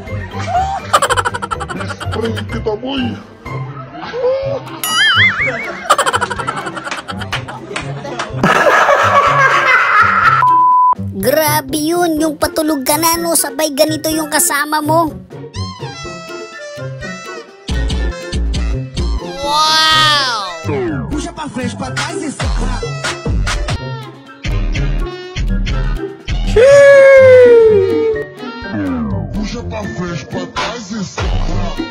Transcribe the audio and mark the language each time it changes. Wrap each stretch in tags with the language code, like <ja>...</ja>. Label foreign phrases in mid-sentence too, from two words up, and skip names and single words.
<tl>Friend kita, boy. Grabe yun, yung patulog ka na no, sabay ganito yung kasama mo.</tl> <pt>Puxa pra frente, pra trás e soca. Puxa pra frente, pra trás e soca.</pt>